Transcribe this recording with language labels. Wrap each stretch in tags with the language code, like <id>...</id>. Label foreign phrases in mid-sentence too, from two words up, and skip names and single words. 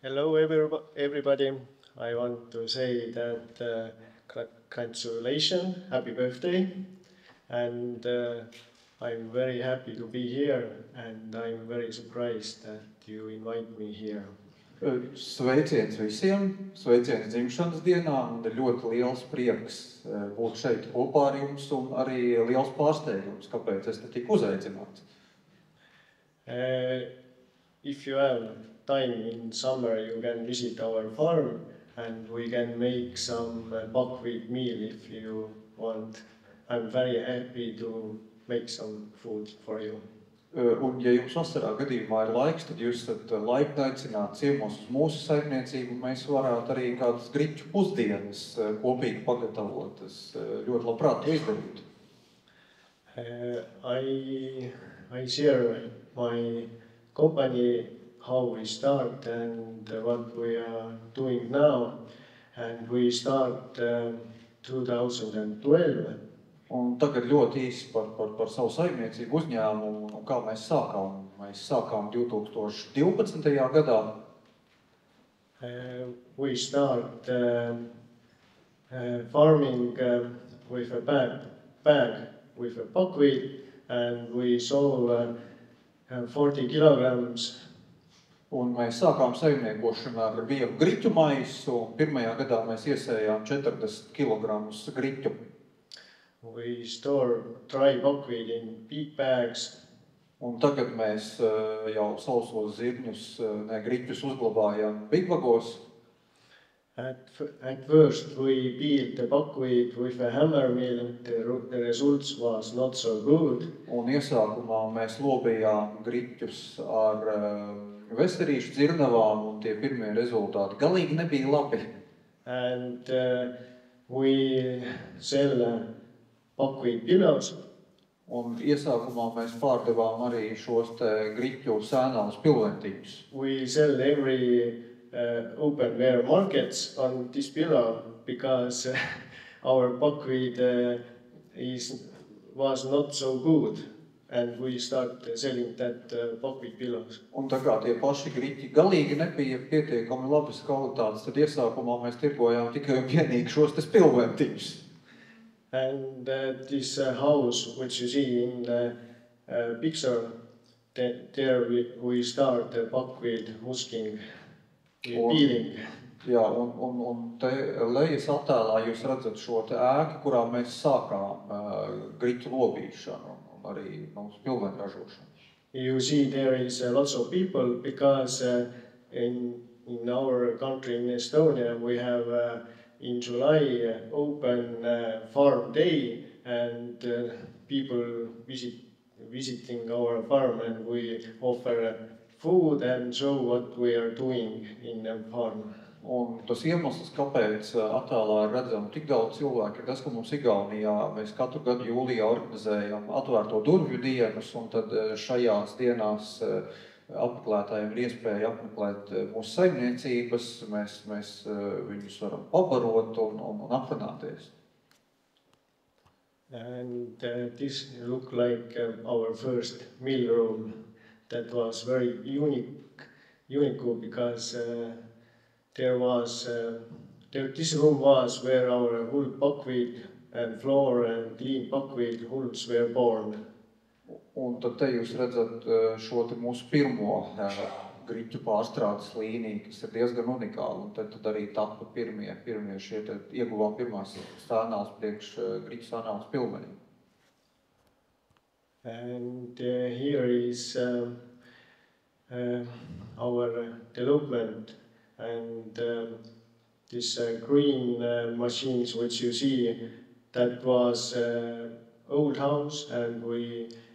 <en>Hello, everybody. I want to say that congratulations, happy birthday, and I'm very happy to be here, and I'm very surprised that you invite me here.</en> <lv>Sveiciens visiem, sveiciens dzimšanas dienā, un ir ļoti liels prieks būt šeit kopā ar jums, un arī liels pārsteigums, kāpēc es te tiku uzaicināts.</lv> <en>If you have time in summer, you can visit our farm, and we can make some buckwheat meal if you want. I'm very happy to make some food for you.</en> <lv>Un, ja jums vasarā gadījumā ir laiks, tad jūs esat laipni aicināti ciemos uz mūsu saimniecību. Mēs varētu arī kādas griķu pusdienas kopīgi pagatavot. Es ļoti labprāt to izdarītu.</lv> <en>I share my company, how we start and what we are doing now. And we start 2012.</en> <lv>Un tagad ļoti īsi par savu saimniecību uzņēmumu un kā mēs sākām. Mēs sākām 2012. gadā.</lv> <en>We start farming with a bag with a buckwheat, and we sow 40 kilograms.</en> <lv>Un mēs sākām saimniekošanu ar vienu griķu maisu, un pirmajā gadā mēs iesējām 40 kilogramus griķu.</lv> <en>We store dry buckwheat in big bags.</en> <lv>Un tagad mēs jau sausos zirņus, griķus uzglabājam bigvagos.</lv> <en>At first we peeled the buckwheat with a hammer mill. The results was not so good.</en> <lv>Un iesākumā mēs lobījām griķus ar vesterīšu dzirnavām, un tie pirmie rezultāti galīgi nebija labi.</lv> <en>And we sell buckwheat pillows.</en> <lv>Un iesākumā mēs pārdevām arī šos te griķu sēnās pilventiņus.</lv> <en>We sell every open air markets on this pillow because our buckwheat was not so good, and we start selling that buckwheat pillows.</en> <lv>Un tā kā tie paši griķi galīgi nebija pietiekami labas kvalitātes, tad iesākumā mēs tirgojām tikai un vienīgi šos te pilventiņus.</lv> <en>And this house, which you see in the picture, there we start the buckwheat husking, peeling.</en> <lv>Jā, un te lejas attēlā jūs redzat šo te ēku, kurā mēs sākām griķu lobīšanu un arī mūsu pilventu ražošanu.</lv> <en>You see there is lots of people because in our country, in Estonia, we have in July open farm day, and people visiting our farm, and we offer food and show what we are doing in the farm.</en> <lv>Un tas iemesls, kāpēc attēlā ir redzami tik daudz cilvēku, ir tas, ka mums Igaunijā mēs katru gadu jūlijā organizējam atvērto durvju dienas, un tad šajās dienās apmeklētājiem ir iespēja apmeklēt mūsu saimniecības, mēs viņus varam pabarot un aprunāties.</lv> <en>And this looked like our first mill room. That was very unique because this room was where our whole buckwheat and flour and clean buckwheat hulls were born.</en> <lv>Un tad te jūs redzat šo te mūsu pirmo griķu pārstrādes līniju, kas ir diezgan unikāla, un tad arī tapa pirmie šie te ieguvām pirmās sēnās priekš griķu sēnās pilvenī.</lv> <en>And here is our development, and this green machines which you see, that was old house, and we</en>